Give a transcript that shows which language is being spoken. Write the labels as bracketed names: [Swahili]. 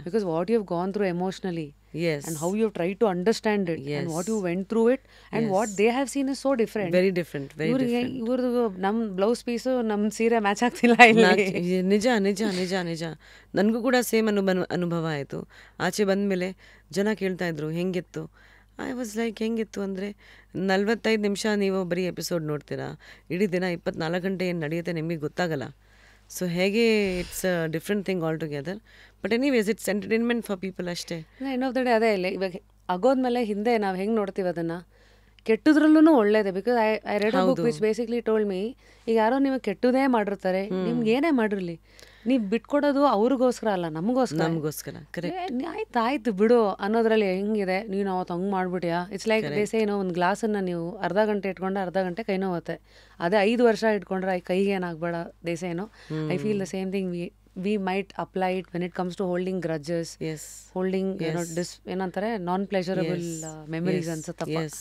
[English] Because what you have gone through emotionally and how you try to understand it and what you went through it and what they have seen is so different, very different. [Kannada] ಇವ್ರದ್ದು ನಮ್ಮ blouse piece ನಮ್ಮ ಸೀರೆ match ಆಗ್ತಿಲ್ಲ ಇಲ್ಲಿ. ನಿಜ ನಿಜ ನಿಜ ನಿಜ ನನಗೂ ಕೂಡ ಸೇಮ್ ಅನುಭವ ಆಯಿತು. ಆಚೆ ಬಂದಮೇಲೆ ಜನ ಕೇಳ್ತಾ ಇದ್ರು ಹೆಂಗಿತ್ತು. [English] I was like [Kannada] ಹೆಂಗಿತ್ತು ಅಂದರೆ 45 ನಿಮಿಷ ನೀವು ಬರೀ ಎಪಿಸೋಡ್ ನೋಡ್ತೀರಾ, ಇಡೀ ದಿನ 24 ಗಂಟೆ ಏನು ನಡೆಯುತ್ತೆ ನಿಮಗೆ ಗೊತ್ತಾಗಲ್ಲ. [English] So ಹೇಗೆ it's a different thing altogether. But anyways it's entertainment for people ಅಷ್ಟೇ. End of the day [Kannada] ಅದೇ ಇಲ್ಲ. ಇವಾಗ ಆಗೋದ್ಮೇಲೆ ಹಿಂದೆ ನಾವು ಹೆಂಗೆ ನೋಡ್ತೀವಿ ಅದನ್ನು, ಕೆಟ್ಟದ್ರಲ್ಲೂ ಒಳ್ಳೇದೆ. [English] because I read a book which basically told me, [Kannada] ಈಗ ಯಾರೋ ನಿಮಗೆ ಕೆಟ್ಟದೇ ಮಾಡಿರ್ತಾರೆ, ನಿಮ್ಗೆ ಏನೇ ಮಾಡಿರಲಿ ನೀವು ಬಿಟ್ಕೊಡೋದು ಅವ್ರಿಗೋಸ್ಕರ ಅಲ್ಲ, ನಮಗೋಸ್ಕರ. ಆಯ್ತು ಬಿಡು ಅನ್ನೋದ್ರಲ್ಲಿ ಹೆಂಗಿದೆ, ನೀನು ಅವತ್ತು ಹಂಗೆ ಮಾಡ್ಬಿಟ್ಯಾ. [English] it's like [Kannada] ದೇಸೆ ಏನೋ ಒಂದು ಗ್ಲಾಸನ್ನು ನೀವು ಅರ್ಧ ಗಂಟೆ ಇಟ್ಕೊಂಡ್ರೆ ಅರ್ಧ ಗಂಟೆ ಕೈ ನೋವುತ್ತೆ. ಅದೇ 5 ವರ್ಷ ಇಟ್ಕೊಂಡ್ರೆ ಕೈಗೆ ಏನಾಗಬೇಡ ದೇಸೆ ಏನೋ. [English] I feel the same thing we might apply it when it comes to holding grudges, holding ಏನಂತಾರೆ non pleasurable memories ಅನ್ಸುತ್ತಪ್ಪ.